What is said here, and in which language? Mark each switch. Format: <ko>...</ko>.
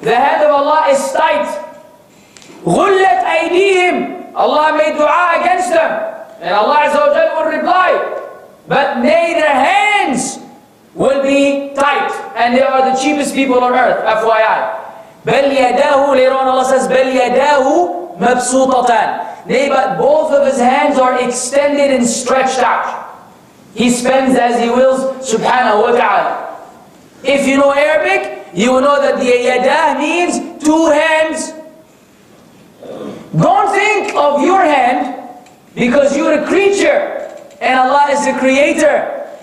<en>The hand of Allah is tight. Ghullat aydihim. Allah made dua against them. And Allah Azza wa Jalla will reply. But nay, their hands will be tight. And they are the cheapest people on earth, FYI.</en> <ar>بَلْ يَدَاهُ,</ar> <en>later on Allah says,</en> <ar>بَلْ يَدَاهُ مَبْسُوطَتَانِ.</ar> <en>Nay, but both of His hands are extended and stretched out. He spends as He wills, subhanahu wa ta'ala. If you know Arabic, you will know that the yadah means two hands. Don't think of your hand, because you're a creature, and Allah is the creator.</en>